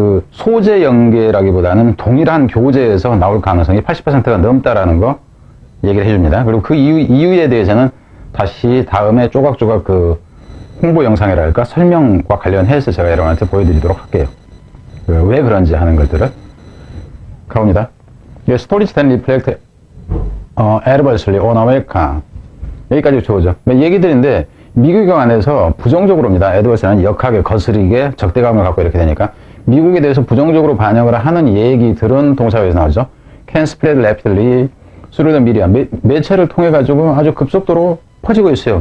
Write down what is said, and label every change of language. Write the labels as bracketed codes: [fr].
[ko] 소재 연계라기보다는 동일한 교재에서 나올 가능성이 80%가 넘다라는 거 얘기를 해줍니다. 그리고 그 이유에 대해서는 다시 다음에 조각조각 홍보 영상이랄까 설명과 관련해서 제가 여러분한테 보여드리도록 할게요. 왜 그런지 하는 것들을 가봅니다. [en] Stories that reflect adversely on America, [ko] 여기까지 좋으죠. 얘기 드린데 미국 안에서 부정적으로입니다. adversary는 역하게, 거스리게, 적대감을 갖고 이렇게 되니까 미국에 대해서 부정적으로 반영을 하는 얘기들은 동사에서 나오죠. [en] Can spread rapidly through the media, [ko] 매체를 통해 가지고 아주 급속도로 퍼지고 있어요.